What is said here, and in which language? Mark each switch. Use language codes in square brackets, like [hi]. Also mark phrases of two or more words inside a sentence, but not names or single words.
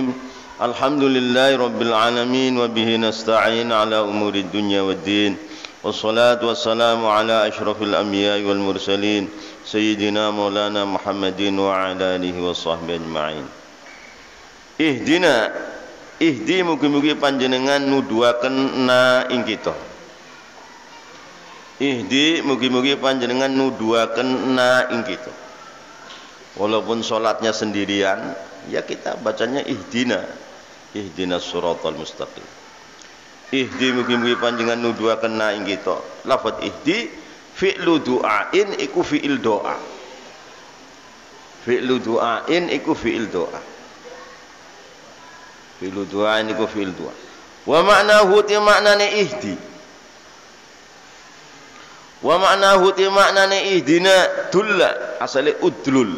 [ar] الحمد لله رب العالمين وبه نستعين على أمور الدنيا والدين والصلاة والسلام على أشرف الأنبياء والمرسلين سيدنا مولانا محمد وعلى آله وصحبه أجمعين. [jv] Ihdina ihdi mugi-mugi panjenengan nuduhaken na ing kita. Ihdi mugi-mugi panjenengan nuduhaken na ing kita. [id] Walaupun sholatnya sendirian, ya kita bacanya ihdina. [ar] اهدنا الصراط المستقيم. [jv] Ihdi mugi-mugi panjenengan nuduhaken na ing kita. Lafaz ihdi [ar] فعل دعاء [jv] iku fi'il doa. [ar] فعل دعاء [jv] iku fi'il doa. [ar] فعل دعاء [jv] iku fi'il doa. [ar] ومعناه [jv] ti maknane ihdi. [ar] ومعناه [jv] ti maknane ihdina dulla asale udlul.